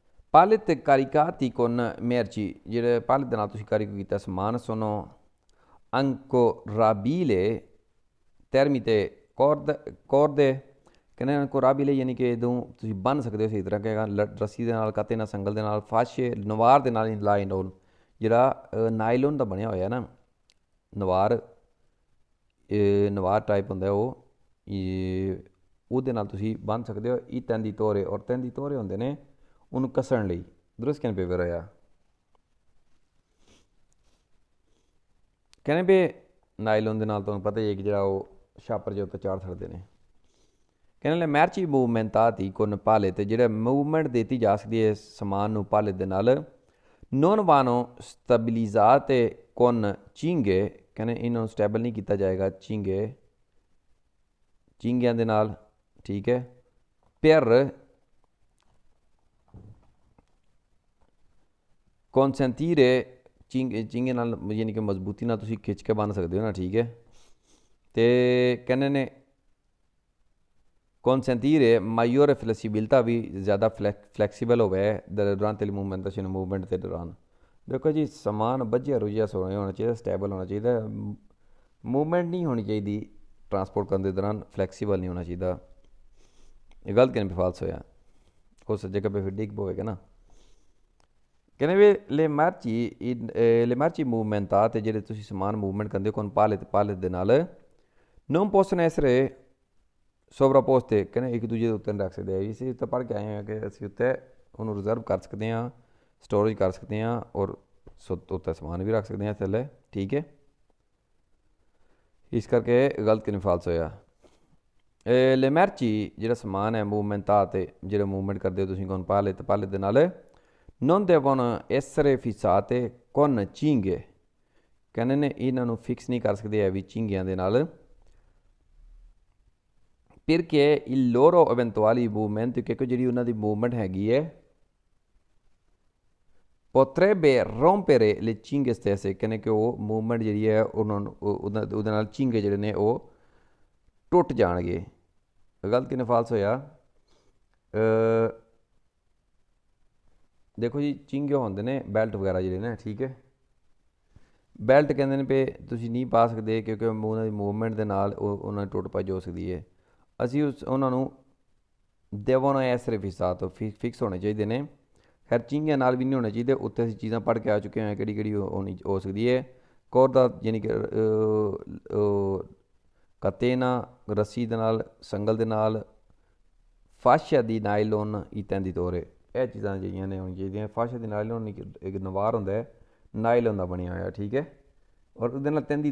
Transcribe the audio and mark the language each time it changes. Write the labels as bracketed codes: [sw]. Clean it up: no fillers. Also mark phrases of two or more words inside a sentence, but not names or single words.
[it] Palette caricati con merci, [pa] ਜਿਹੜੇ palette ਦੇ ਨਾਲ ਤੁਸੀਂ ਕਾਰੀ ਕੀਤਾ ਸਮਾਨ [it] sono ancorabile termite corde [pa] ਕਹਿੰਦੇ ancorabile ਯਾਨੀ ਕਿ ਜਦੋਂ ਤੁਸੀਂ ਬੰਨ ਸਕਦੇ ਹੋ ਸਹੀ ਤਰ੍ਹਾਂ ਕਹੇਗਾ ਰੱਸੀ ਦੇ ਨਾਲ ਕਾਤੇ ਨਾਲ ਸੰਗਲ ਦੇ ਨਾਲ ਫਾਸ਼ੇ ਨਵਾਰ ਦੇ ਨਾਲ ਲਾਈਨੋਨ ਜਿਹੜਾ ਨਾਈਲੋਨ ਦਾ ਬਣਿਆ ਹੋਇਆ ਨਾ ਨਵਾਰ ਟਾਈਪ ਹੁੰਦਾ ਉਹ ਉਹਦੇ ਨਾਲ ਤੁਸੀਂ ਬੰਨ ਸਕਦੇ ਹੋ ਇਹ ਤੰਦੀ ਤੋਰੇ ਔਰ ਤੰਦੀ ਤੋਰੇ ਹੁੰਦੇ ਨੇ ਉਹਨੂੰ ਕੱਸਣ ਲਈ ਦਰੁਸਤ ਕਹਿੰਦੇ ਪਏ ਹੋਇਆ ਕਹਿੰਦੇ ਵੀ ਨਾਈਲੋਨ ਦੇ ਨਾਲ ਤੁਹਾਨੂੰ ਪਤਾ ਹੀ ਹੈ ਕਿ ਜਿਹੜਾ ਉਹ ਛਾਪਰ ਜੇ ਉੱਤੇ ਚਾੜ ਸਕਦੇ ਨੇ ਕਹਿੰਦੇ [it] le merci movimentate con pale [pa] ਤੇ ਜਿਹੜਾ ਮੂਵਮੈਂਟ ਦਿੱਤੀ ਜਾ ਸਕਦੀ ਹੈ ਸਮਾਨ ਨੂੰ ਪਾਲੇ ਦੇ ਨਾਲ [it] non vanno stabilizzate con cinghie [pa] ਕਹਿੰਦੇ ਇਹਨਾਂ ਨੂੰ ਸਟੇਬਲ ਨਹੀਂ ਕੀਤਾ ਜਾਏਗਾ ਚਿੰਗਿਆਂ ਦੇ ਨਾਲ ਠੀਕ ਹੈ per consentire ਚਿੰਗੇ ਨਾਲ ਯਾਨੀ ਕਿ ਮਜ਼ਬੂਤੀ ਨਾਲ ਤੁਸੀਂ ਖਿੱਚ ਕੇ ਬੰਨ ਸਕਦੇ ਹੋ ਨਾ ਠੀਕ ਹੈ ਤੇ ਕਹਿੰਦੇ ਨੇ [it] consentire maggiore flessibilità [pa] ਵੀ ਜ਼ਿਆਦਾ ਫਲੈਕਸੀਬਲ ਹੋਵੇ [it] durante il movimento [pa] ਮੂਵਮੈਂਟ ਦੇ ਦੌਰਾਨ ਦੇਖੋ ਜੀ ਸਮਾਨ ਬੱਝਿਆ ਰੁਝਿਆ ਹੋਣਾ ਚਾਹੀਦਾ ਸਟੇਬਲ ਹੋਣਾ ਚਾਹੀਦਾ ਮੂਵਮੈਂਟ ਨਹੀਂ ਹੋਣੀ ਚਾਹੀਦੀ ਟਰਾਂਸਪੋਰਟ ਕਰਨ ਦੇ ਦੌਰਾਨ ਫਲੈਕਸੀਬਲ ਨਹੀਂ ਹੋਣਾ ਚਾਹੀਦਾ ਇਹ ਗਲਤ ਕਿਵੇਂ ਫਾਲਸ ਹੋਇਆ ਹੋ ਸੱਜੇ ਖੱਬੇ ਫਿਰ ਡਿੱਗ ਪਵੇਗਾ ਨਾ ਕਹਿੰਦੇ ਵੀ [it] le merci [pa] ਮੂਵਮੈਂਟਾਂ ਤੇ ਜਿਹੜੇ ਤੁਸੀਂ ਸਮਾਨ ਮੂਵਮੈਂਟ ਕਰਦੇ ਹੋ ਕੋਨ ਪਾਲੇ ਦੇ ਨਾਲ [it] non possono essere sovrapposte [pa] ਕਹਿੰਦੇ ਇੱਕ ਦੂਜੇ ਦੇ ਉੱਤੇ ਰੱਖ ਸਕਦੇ ਆ ਇਸੇ ਉੱਤੇ ਪੜ੍ਹ ਕੇ ਆਏ ਹਾਂ ਕਿ ਅਸੀਂ ਉੱਤੇ ਉਹਨੂੰ ਰਿਜ਼ਰਵ ਕਰ ਸਕਦੇ ਹਾਂ ਸਟੋਰੇਜ ਕਰ ਸਕਦੇ ਹਾਂ ਔਰ ਉੱਤੇ ਸਮਾਨ ਵੀ ਰੱਖ ਸਕਦੇ ਹਾਂ ਥੱਲੇ ਠੀਕ ਹੈ ਇਸ ਕਰਕੇ ਗਲਤ ਕਿਵੇਂ ਫਾਲਸ ਹੋਇਆ [it] le merci [pa] ਜਿਹੜਾ ਸਮਾਨ ਹੈ ਮੂਵਮੈਂਟਾਂ ਤੇ ਜਿਹੜਾ ਮੂਵਮੈਂਟ ਕਰਦੇ ਹੋ ਤੁਸੀਂ ਕੋਨ ਪਾਲੇ ਦੇ ਨਾਲ [it] non devono essere fissate con cinghie [pa] ਕਹਿੰਦੇ ਨੇ ਇਹਨਾਂ ਨੂੰ ਫਿਕਸ ਨਹੀਂ ਕਰ ਸਕਦੇ ਵੀ ਚਿੰਗਿਆਂ ਦੇ ਨਾਲ [it] perché il loro eventuali movimento [pa] ਕਿਉਂਕਿ ਜਿਹੜੀ ਉਹਨਾਂ ਦੀ ਮੂਵਮੈਂਟ ਹੈਗੀ ਹੈ [it] potrebbe rompere le cinghie stesse [pa] ਕਹਿੰਦੇ ਕਿ ਉਹ ਮੂਵਮੈਂਟ ਜਿਹੜੀ ਹੈ ਉਹਨਾਂ ਨੂੰ ਉਹਦੇ ਨਾਲ ਚਿੰਗੇ ਜਿਹੜੇ ਨੇ ਉਹ ਟੁੱਟ ਜਾਣਗੇ ਗਲਤ ਕਿਨੇ ਫਾਲਸ ਹੋਇਆ ਦੇਖੋ ਜੀ ਚਿੰਗੇ ਹੁੰਦੇ ਨੇ ਬੈਲਟ ਵਗੈਰਾ ਜਿਹੜੇ ਨੇ ਠੀਕ ਹੈ ਬੈਲਟ ਕਹਿੰਦੇ ਨੇ ਵੀ ਤੁਸੀਂ ਨਹੀਂ ਪਾ ਸਕਦੇ ਕਿਉਂਕਿ ਉਹਨਾਂ ਦੀ ਮੂਵਮੈਂਟ ਦੇ ਨਾਲ ਉਹਨਾਂ ਦੀ ਟੁੱਟ ਭੱਜ ਹੋ ਸਕਦੀ ਹੈ ਅਸੀਂ ਉਹਨਾਂ ਨੂੰ [it] devono essere fissato [pa] ਫਿਕਸ ਹੋਣੇ ਚਾਹੀਦੇ ਨੇ ਖੈਰ ਚਿੰਗਿਆਂ ਨਾਲ ਵੀ ਨਹੀਂ ਹੋਣੇ ਚਾਹੀਦੇ ਉੱਤੇ ਅਸੀਂ ਚੀਜ਼ਾਂ ਪੜ੍ਹ ਕੇ ਆ ਚੁੱਕੇ ਹਾਂ ਕਿਹੜੀ ਹੋਣੀ ਹੋ ਸਕਦੀ ਹੈ ਕੋਰ ਦਾ ਯਾਨੀ ਕਿ ਕਤੇਨਾ ਰੱਸੀ ਦੇ ਨਾਲ ਸੰਗਲ ਦੇ ਨਾਲ [it] fascia di nylon [pa] ਇਤਾਂ ਦੀ ਤੋਰੇ ਇਹ ਚੀਜ਼ਾਂ ਜਿਹੜੀਆਂ ਨੇ ਹੋਣੀਆਂ ਚਾਹੀਦੀਆਂ [it] fascia di nylon [pa] ਇੱਕ ਨਵਾਰ ਹੁੰਦਾ ਹੈ ਨਾਈਲੋਨ ਦਾ ਬਣਿਆ ਹੋਇਆ ਠੀਕ ਹੈ ਔਰ ਉਹਦੇ ਨਾਲ ਤੰਦੀ